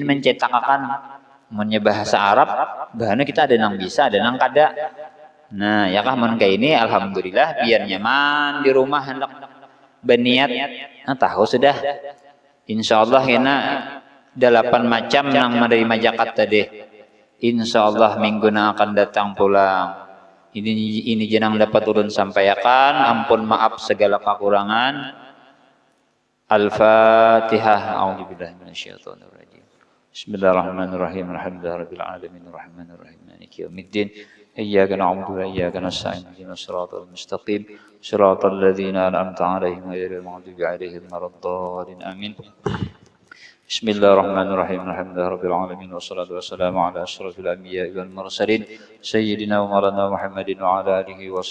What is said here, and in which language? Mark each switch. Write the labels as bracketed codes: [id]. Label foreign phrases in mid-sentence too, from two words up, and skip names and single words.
[bjn] mencetakkan munnya bahasa Arab bahana kita ada nang bisa ada nang kada nah ya kah mun kayak ini alhamdulillah biar nyaman di rumah hendak berniat nah tahu sudah insyaallah kena 8 macam nang menerima zakat tadi insyaallah minggu yang akan datang pulang ini jenang dapat ulun sampaikan ampun maaf segala kekurangan [ar] الفاتحة أعوذ بالله من الشيطان الرجيم بسم الله الرحمن الرحيم الحمد لله رب العالمين الرحمن الرحيم مالك يوم الدين إياك نعبد وإياك نستعين اهدنا الصراط المستقيم صراط الذين أنعمت عليهم غير المغضوب عليهم ولا الضالين آمين بسم الله الرحمن الرحيم الحمد لله رب العالمين والصلاة والسلام على أشرف الأنبياء والمرسلين سيدنا ومولانا محمد وعلى آله و